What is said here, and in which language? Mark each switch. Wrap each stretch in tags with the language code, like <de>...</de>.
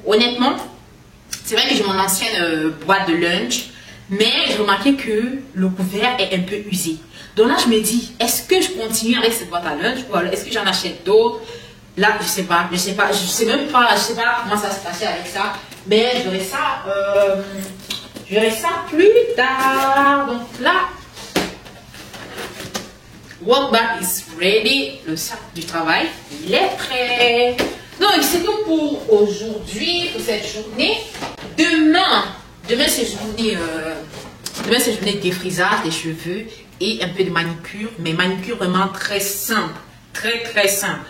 <fr>Honnêtement, c'est vrai que j'ai mon ancienne boîte de lunch, mais j'ai remarqué que le couvert est un peu usé. Donc là, je me dis, est-ce que je continue avec cette boîte à lunch ou alors est-ce que j'en achète d'autres? Là, je sais pas, je sais même pas, je sais pas comment ça se passer avec ça. Mais je verrai ça plus tard. Donc là,</fr> <en>work bag is ready.</en> <fr>Le sac du travail, il est prêt. Donc, c'est tout pour aujourd'hui, pour cette journée. Demain c'est journée de défrisage des cheveux et un peu de manicure. Mais manicure vraiment très simple. Très simple.</fr>